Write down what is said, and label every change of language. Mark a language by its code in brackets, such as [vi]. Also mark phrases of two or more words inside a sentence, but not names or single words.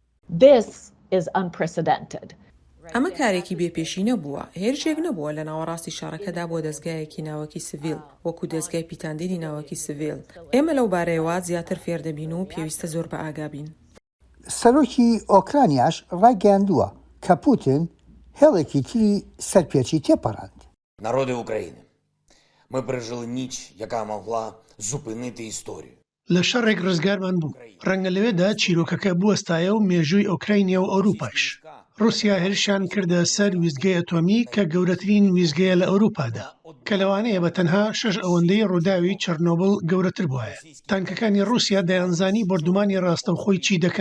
[ckb] ئەمە کارێکی بێپێشی نەبووە، هێرشێک نەبووە لە ناوەڕاستی شارەکەدا بۆ دەستگایەکی ناوەکی سڤیل وەکو دەستگای پیتاندێری ناوەکی سڤیل. ئێمە لەو بارەیەوە زیاتر فێر دەبین و پێویستە زۆر بە ئاگابین. سەرۆکی ئۆکرانیاش ڕاگەاندووە کە پوتین هێڵێکی تری سەرپێچی تێپەڕاند. [uk] Народи України, ми пережили ніч, яка могла зупинити історію. [ckb] لە شەڕێک ڕزگارمان بوو. ڕەنگە لەوێدا چیرۆکەکە بوەستایە و مێژووی ئۆکراینیا و ئەوروپاش. رووسیا هێرشیان کردە سەر ویزگەی ئەتۆمی کە گەورەترین ویزگەیە لە ئەوروپادا کە لەوانەیە بە تەنها 6 ئەوەندەی ڕووداوی چەرنۆبڵ گەورەتر بووایە. تانکەکانی رووسیا دەیانزانی بردومانی ڕاستەوخۆی چی دەکەن.